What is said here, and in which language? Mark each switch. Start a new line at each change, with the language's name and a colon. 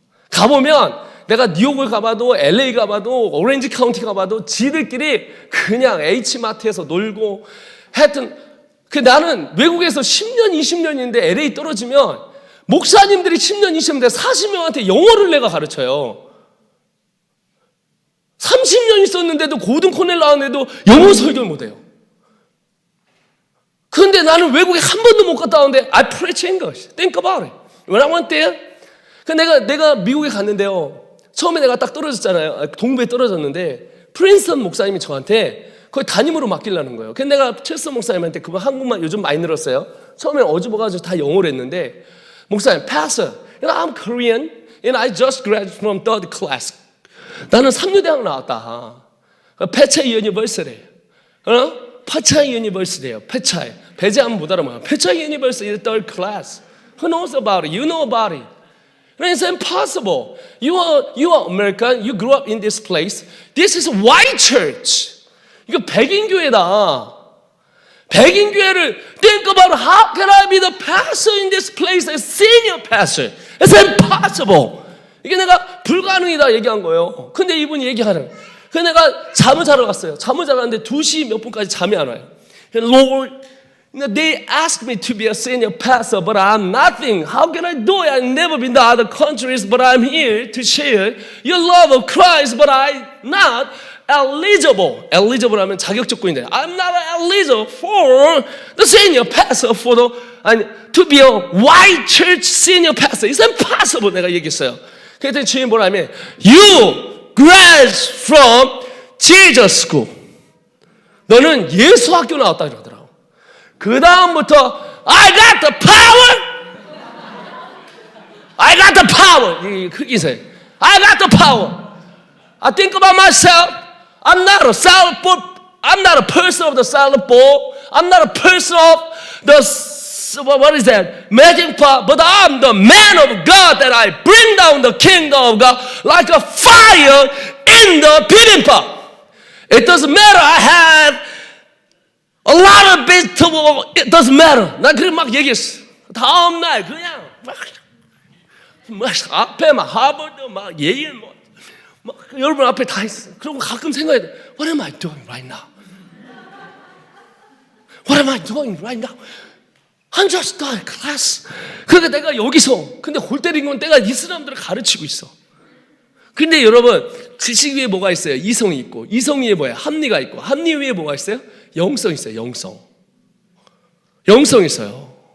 Korean: 가보면 내가 뉴욕을 가봐도 LA 가봐도 오렌지 카운티 가봐도 지들끼리 그냥 H마트에서 놀고 하여튼 나는 외국에서 10년 20년인데 LA 떨어지면 목사님들이 10년 20년인데 40명한테 영어를 내가 가르쳐요. 30년 있었는데도 고등 코넬 나왔는데도 영어 설교를 못해요. 그런데 나는 외국에 한 번도 못 갔다 왔는데
English: I preach English. Think about it. When I went there,
Korean: 내가 미국에 갔는데요. 처음에 내가 딱 떨어졌잖아요. 동부에 떨어졌는데 프린스턴 목사님이 저한테 거의 담임으로 맡기려는 거예요. 그래서 내가 첼스 목사님한테 그거 한국말 요즘 많이 늘었어요. 처음에 어집어가지고 다 영어로 했는데 목사님,
English: Pastor, I'm Korean and I just graduated from third class.
Korean: 나는 3류대학 나왔다. 페차이 유니버시티. 페차이 유니버시티예요. 페차이. 배제하면 못 알아먹어요. 페차이 유니버시티 third class.
English: Who knows about it? You know about it. It's impossible. You are American. You grew up in this place. This is white church.
Korean: 이거 백인 교회다. 백인 교회를
English: think about how can I be the pastor in this place as senior pastor? It's impossible.
Korean: 이게 내가 불가능이다 얘기한 거예요. 근데 이분이 얘기하는. 그래서 내가 잠을 자러 갔어요. 잠을 자러 갔는데 2시 몇 분까지 잠이 안 와요.
English: Lord, they asked me to be a senior pastor, but I'm nothing. How can I do it? I've never been to other countries, but I'm here to share your love of Christ, but I'm not eligible. eligible
Korean: 하면 자격 조건인데
English: I'm not eligible for the senior pastor to be a white church senior pastor. It's impossible.
Korean: 내가 얘기했어요. 그랬더니 주인 뭐라 하면
English: You graduated from Jesus School.
Korean: 너는 예수 학교 나왔다 그러더라고. 그 다음부터
English: I got the power. I got the power.
Korean: 그렇게 인사해.
English: I got the power. I think about myself. I'm not a salad bowl. I'm not a person of the salad bowl. I'm not a person of the, what is that? Magic pot. But I'm the man of God that I bring down the kingdom of God like a fire in the bibimbap. It doesn't matter. I have a lot of vegetable. It doesn't matter.
Korean: 난 그렇게 막 얘기했어. 다음 날 그냥 막 앞에 막 하버드 막 예일 막 여러분 앞에 다 있어. 그리고 가끔 생각해.
English: What am I doing right now? What am I doing right now? I'm just done class.
Korean: 그러니까 내가 여기서 근데 골 때린 건 내가 이 사람들을 가르치고 있어. 근데 여러분 지식 위에 뭐가 있어요? 이성이 있고 이성 위에 뭐야? 합리가 있고 합리 위에 뭐가 있어요? 영성 있어요. 영성 있어요.